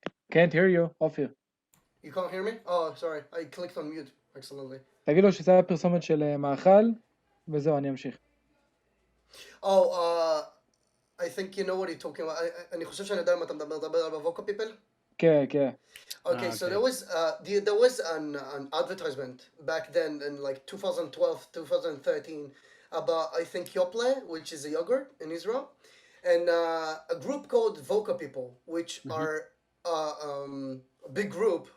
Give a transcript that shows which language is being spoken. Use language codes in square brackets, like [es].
[en] Can't hear you, עופר. You can't hear me? Oh, sorry. I clicked on mute accidentally. [he] תגיד לו שזה היה פרסומת של מאכל, וזהו, אני אמשיך. [en] Oh, I think you know what you're talking about. [he] אני חושב שאני יודע אם אתה מדבר על Vocal People. כן, כן. [en] Okay, so there was an advertisement back then in like 2012, 2013 about I think Yoplait, which is a yogurt in Israel, and a group called Vocal People, which are a big group.